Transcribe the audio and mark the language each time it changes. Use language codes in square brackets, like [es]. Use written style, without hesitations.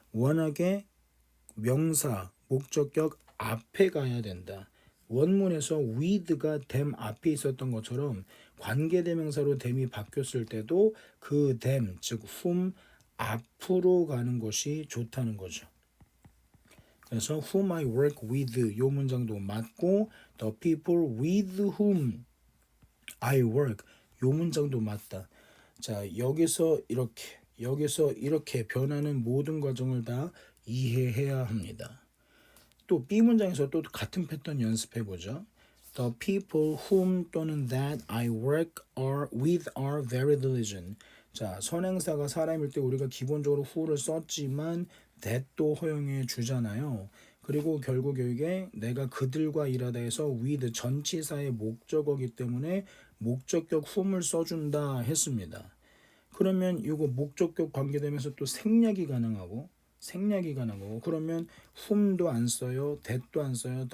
[ko] 워낙에 명사, 목적격 앞에 가야 된다. 원문에서 with가 them 앞에 있었던 것처럼 관계대명사로 them이 바뀌었을 때도 그 them, 즉 whom 앞으로 가는 것이 좋다는 거죠. 그래서 whom I work with 요 문장도 맞고 [en] the people with whom I work [ko] 요 문장도 맞다. 자, 여기서 이렇게 변하는 모든 과정을 다 이해해야 합니다. 또 B 문장에서 또 같은 패턴 연습해 보죠. [en] The people whom [ko] 또는 [en] that I work with are very diligent. [ko] 자, 선행사가 사람일 때 우리가 기본적으로 who를 썼지만 that도 허용해 주잖아요. 그리고 결국 여기에 내가 그들과 일하다 해서 with 전치사의 목적어기 때문에 목적격 whom을 써준다 했습니다. 그러면 이거 목적격 관계되면서 또 생략이 가능하고 그러면 whom도 안 써요, that도 안 써요.